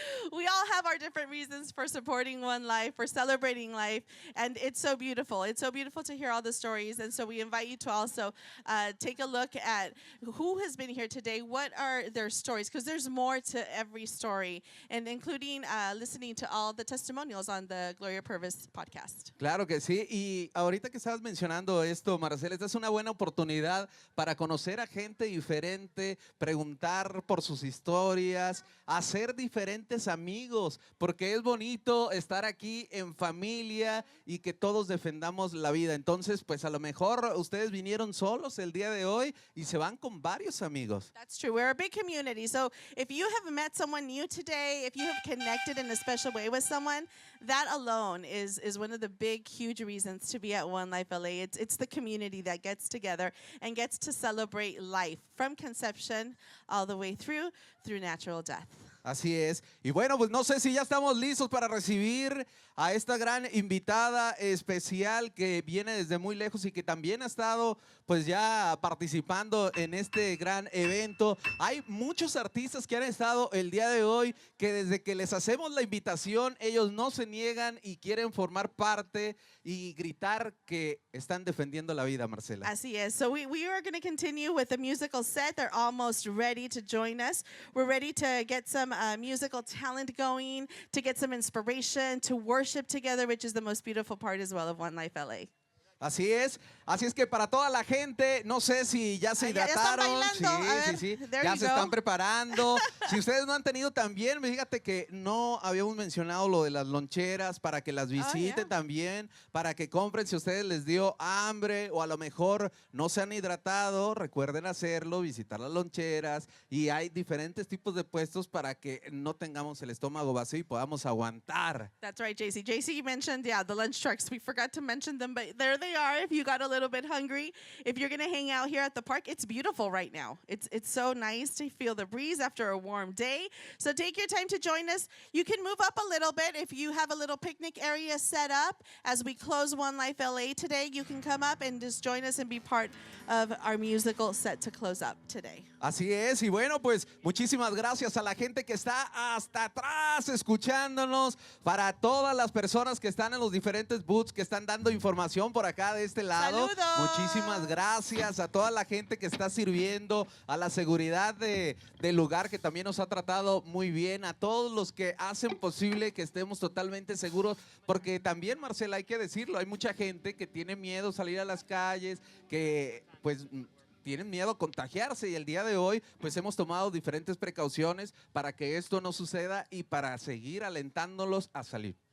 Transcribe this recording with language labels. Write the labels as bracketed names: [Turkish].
[English] We all have our different reasons for supporting One Life, for celebrating life, and it's so beautiful. It's so beautiful to hear all the stories, and so we invite you to also take a look at who has been here today, what are their stories, because there's more to every story, and including listening to all the testimonials on the Gloria Purvis podcast. [Spanish] Claro que sí, y ahorita que estabas mencionando esto, Marcela, esta es una buena oportunidad para conocer a gente diferente, preguntar por sus historias, hacer diferentes amigos, porque es bonito estar aquí en familia y que todos defendamos la vida. Entonces, pues a lo mejor ustedes vinieron solos el día de hoy y se van con varios amigos. [English] That's true. We're a big community. So if you have met someone new today, if you have connected in a special way with someone, that alone is one of the big, huge reasons to be at One Life LA. It's the community that gets together and gets to celebrate life from conception all the way through natural death. [Spanish] Así es. Y bueno, pues no sé si ya estamos listos para recibir a esta gran invitada especial que viene desde muy lejos y que también ha estado pues ya participando en este gran evento. Hay muchos artistas que han estado el día de hoy que desde que les hacemos la invitación, ellos no se niegan y quieren formar parte y gritar que están defendiendo la vida, Marcela. Así es. [English] So we are going to continue with the musical set. They're almost ready to join us. We're ready to get some musical talent going, to get some inspiration, to worship together, which is the most beautiful part as well of One Life LA. [Spanish] Así es que para toda la gente, no sé si ya se hidrataron, sí, ya se están preparando. Si ustedes no han tenido también, fíjate que no habíamos mencionado lo de las loncheras para que las visiten también, para que compren si a ustedes les dio hambre o a lo mejor no se han hidratado, recuerden hacerlo, visitar las loncheras y hay diferentes tipos de puestos para que no tengamos el estómago vacío y podamos aguantar. [English] That's right, JC. JC, you mentioned, the lunch trucks. We forgot to mention them, but there they are if you got a little bit hungry. If you're going to hang out here at the park, it's beautiful right now. It's so nice to feel the breeze after a warm day. So take your time to join us. You can move up a little bit if you have a little picnic area set up. As we close One Life LA today, you can come up and just join us and be part of our musical set to close up today. [Spanish] Así es, y bueno, pues muchísimas gracias a la gente que está hasta atrás escuchándonos, para todas las personas que están en los diferentes booths, que están dando información por acá de este lado. ¡Saludos! Muchísimas gracias a toda la gente que está sirviendo, a la seguridad del lugar que también nos ha tratado muy bien, a todos los que hacen posible que estemos totalmente seguros, porque también, Marcela, hay que decirlo, hay mucha gente que tiene miedo salir a las calles, que pues tienen miedo a contagiarse y el día de hoy pues hemos tomado diferentes precauciones para que esto no suceda y para seguir alentándolos a salir.